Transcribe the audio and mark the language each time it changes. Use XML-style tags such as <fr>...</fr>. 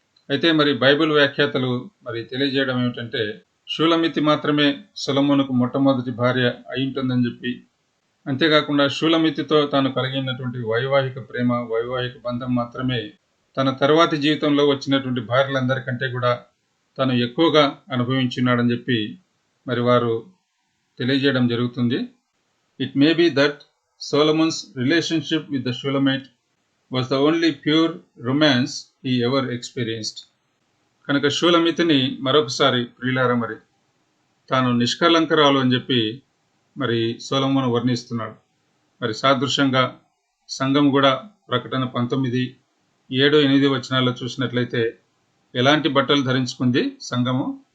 <te>అయితే మరి బైబిల్ వ్యాఖ్యాతలు మరి తెలియజేయడం ఏమిటంటే, షూలమితి మాత్రమే సొలొమోనుకు మొట్టమొదటి భార్య అయి ఉంటుందని చెప్పి, అంతేకాకుండా షూలమితితో తాను కలిగినటువంటి వైవాహిక ప్రేమ, వైవాహిక బంధం మాత్రమే తన తర్వాతి జీవితంలో వచ్చినటువంటి భార్యలందరికంటే కూడా తాను ఎక్కువగా అనుభవించున్నాడని చెప్పి మరి వారు తెలియజేయడం జరుగుతుంది.</te> <en>It may be that Solomon's relationship with the Shulamite was the only pure romance he ever experienced.</en> <te>కనుక షూలమితిని మరొకసారి ప్రియులారా మరి తాను నిష్కలంకరాలు అని చెప్పి మరి సొలొమోను వర్ణిస్తున్నాడు. మరి సాదృశ్యంగా సంఘం కూడా ప్రకటన 19, 7, 8 వచనాల్లో చూసినట్లయితే ఎలాంటి బట్టలు ధరించుకుంది సంఘము?</te>